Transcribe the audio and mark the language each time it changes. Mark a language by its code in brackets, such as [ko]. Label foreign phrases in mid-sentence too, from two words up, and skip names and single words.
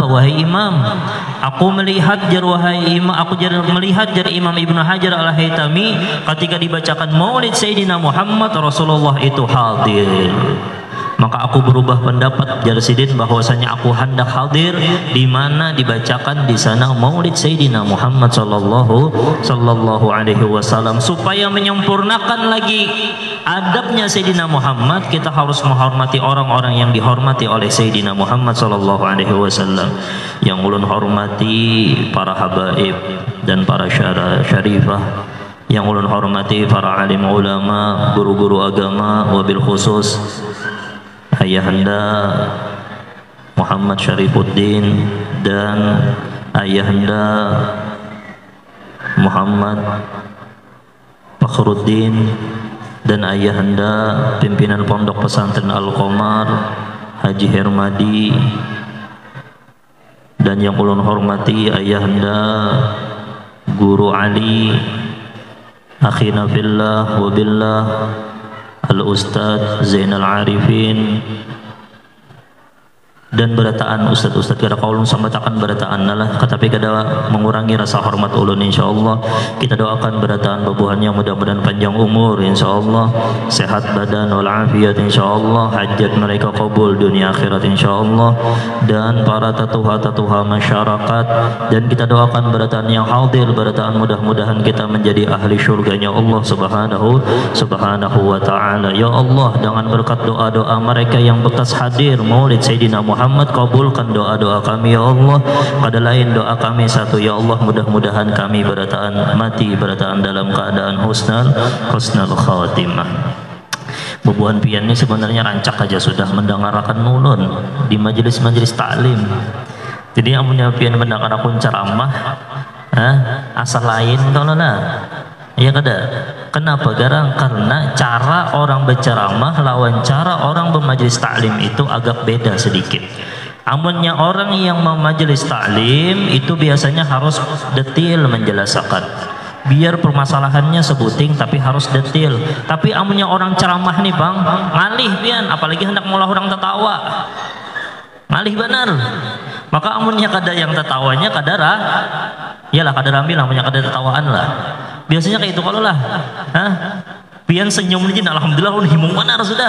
[bjn] Wahai imam, aku melihat jar wahai imam, aku melihat jar Imam Ibnu Hajar Al-Haytami ketika dibacakan maulid Sayyidina Muhammad Rasulullah itu hadir. Maka aku berubah pendapat jar sidin bahwasanya aku hendak hadir di mana dibacakan di sana Maulid Sayyidina Muhammad [ar] صلى الله عليه وسلم. [bjn] Supaya menyempurnakan lagi adabnya Sayyidina Muhammad, kita harus menghormati orang-orang yang dihormati oleh Sayyidina Muhammad [ar] صلى الله عليه وسلم. [bjn] Yang ulun hormati para habaib dan para syarifah, yang ulun hormati para alim ulama, guru-guru agama, [ar] وبالخصوص [bjn] Ayahanda Muhammad Syarifuddin dan Ayahanda Muhammad Fakhruddin dan Ayahanda pimpinan Pondok Pesantren Al-Qamar Haji Hermadi, dan yang ulun hormati Ayahanda Guru Ali [ar] أخينا في الله وبالله [bjn] Al-Ustadz Zainal Arifin, dan berataan ustad-ustad kada kaulun sambatakan berataan nalah tetapi kada mengurangi rasa hormat ulun. Insyaallah kita doakan berataan babuhannya mudah-mudahan panjang umur, insyaallah sehat badan wal afiat, insyaallah hajat mereka kabul dunia akhirat insyaallah, dan para tatuha-tatuha masyarakat, dan kita doakan berataan yang hadir berataan mudah-mudahan kita menjadi ahli syurganya Allah [ar] سبحانه وتعالى. يا الله, [bjn] dengan berkat doa-doa mereka yang bekas hadir maulid Sayyidina Muhammad, kabulkan doa-doa kami [ar] يا الله. [bjn] Pada lain doa kami satu [ar] يا الله, [bjn] mudah-mudahan kami berataan mati berataan dalam keadaan [ar] حسن الخاتمة. [bjn] Bubuhan pian ini sebenarnya rancak aja sudah mendengarkan ulun di majelis-majelis taklim. Jadi yang punya pian mendengar akun ceramah asal lain kalau lah ya kada. Kenapa? Karena cara orang berceramah lawan cara orang bermajelis taklim itu agak beda sedikit. Amunnya orang yang memajelis taklim itu biasanya harus detail menjelaskan, biar permasalahannya sebuting tapi harus detail. Tapi amunnya orang ceramah nih bang, ngalih pian, apalagi hendak mula orang tertawa, ngalih benar. Maka amunnya kada yang tertawanya kadara, iyalah kada rambil amunnya kada tertawaan lah. Biasanya kayak itu kalau lah, pian senyum aja, alhamdulillah ulun himung benar sudah.